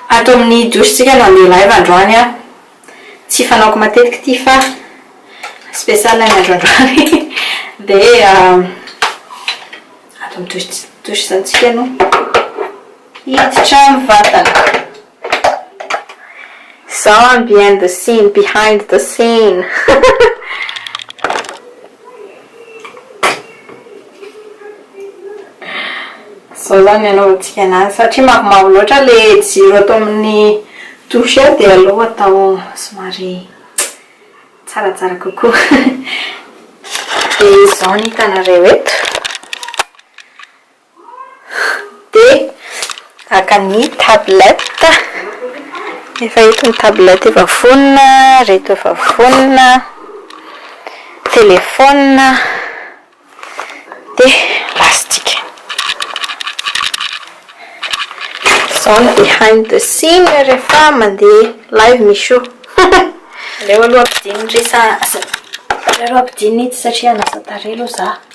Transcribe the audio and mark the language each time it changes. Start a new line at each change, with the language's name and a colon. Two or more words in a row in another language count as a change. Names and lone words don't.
Malagasy: ato amin'ny dositsika no andeha live androany a. Tsy fanaoko matetika ty fa spécial ny androandroany. Dia ato amin'ny dositsantsika no hiditra mivatana.
English: Zao behind the scene, behind the scene.
Malagasy: So zany anaovantsika anazy satria mavomavo loatra le jiro atao amin'ny douche dia aleo atao somary tsaratsara kokoa. Dia izao ny hitanareo eto. Dia aka ny tablette. Efa eto ny tablette efa vonona, reto efa vonona, telefona, dia lastika. Zao ny
English: behind the scene
Malagasy: rehefa mandeha live misy. Aleo aloha ampidino resa asa. Aleo ampidino ity satria anasa tarehy aloha za.